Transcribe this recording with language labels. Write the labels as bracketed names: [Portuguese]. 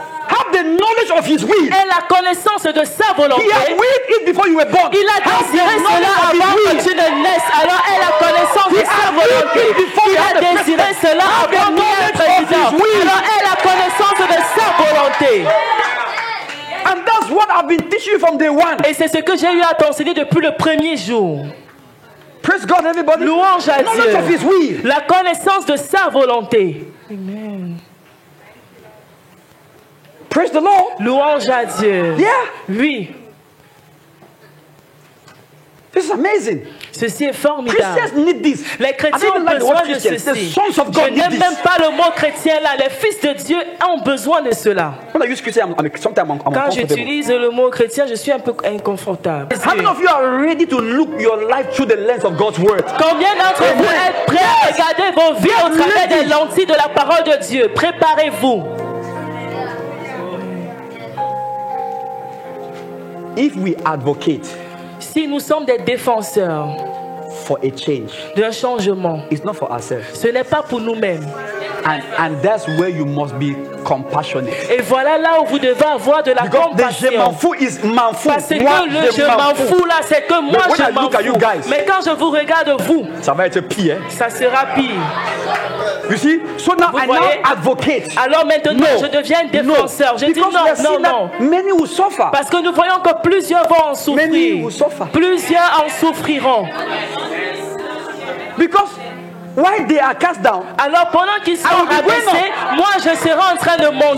[English] Have the knowledge of His will. [French] Et la connaissance de sa volonté. [English] He had willed it before you were born. [French] Il a désiré cela avant que tu ne naisses. Alors elle a connaissance de sa volonté. Il a désiré cela avant qu'il soit président. Alors elle a connaissance de sa volonté. [English] And that's what I've been teaching you from day one. [French] Et c'est ce que j'ai eu à t'enseigner depuis le premier jour. [English] Praise God, everybody. [French] Louange à [English] Knowledge of His will. [French] La connaissance de sa volonté. Amen. [English] Praise the Lord. [French] Louange à Dieu. [English] Yeah. [French] Oui. [English] This is amazing. [French] Ceci est formidable. [English] Christians need this. [French] Les chrétiens ont besoin de ceci. Je n'aime même pas le mot chrétien là. Les fils de Dieu ont besoin de cela. Quand j'utilise le mot chrétien, je suis un peu inconfortable. [English] How many of you are ready to look your life through the lens of God's word? [French] Combien d'entre vous êtes prêts à regarder vos vies au travers des lentilles de la parole de Dieu? Préparez-vous. [English] If we advocate, [French] si nous sommes des défenseurs [English] for a change, [French] d'un changement, [English] it's not for ourselves. [French] Ce n'est pas pour nous-mêmes. [English] And that's where you must be compassionate. [French] Et voilà là où vous devez avoir de la compassion. Parce que le je m'en fous là, c'est que moi je m'en fous. Mais quand je vous regarde vous, ça va être pire. Ça sera pire. [English] You see? So now I now advocate. [French] Alors maintenant je deviens défenseur. Je dis non. [English] Many will suffer. [French] Parce que nous voyons que plusieurs vont en souffrir. [English] Many will suffer. [French] Plusieurs en souffriront. [English] Because while they are cast down, [French] alors pendant qu'ils sont rabaissés, moi je serai en train de monter.